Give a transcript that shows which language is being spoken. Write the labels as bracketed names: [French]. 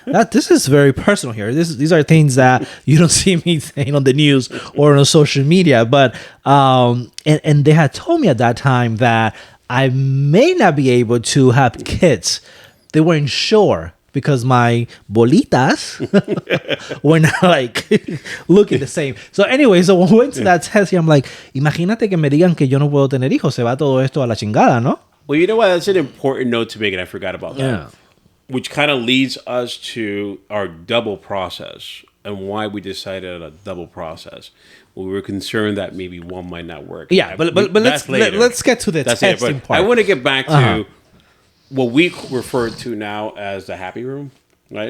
[English] This is very personal here. These are things that you don't see me saying on the news or on social media. But and they had told me at that time that I may not be able to have kids. They weren't sure. Because my bolitas were not like looking the same. So anyway, so when we went to that test, I'm like, [Spanish] imagínate que me digan que yo no puedo tener hijos, se va todo esto a la chingada, ¿no? [English] Well, you know what? That's an important note to make, and I forgot about that. Yeah. Which kind of leads us to our double process and why we decided on a double process. We were concerned that maybe one might not work. Yeah, but let's get to the testing part. I want to get back to what we refer to now as the happy room, right?